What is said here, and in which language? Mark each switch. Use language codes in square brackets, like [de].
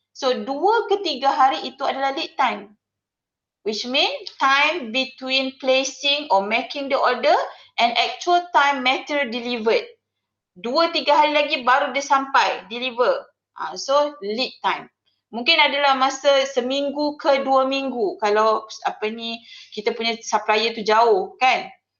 [ms] So 2 ke 3 hari itu adalah lead time. [en] Which means time between placing or making the order and actual time material delivered. [ms] 2-3 hari lagi baru dia sampai, deliver. So lead time. Mungkin adalah masa seminggu ke 2 minggu kalau kita punya supplier tu jauh kan.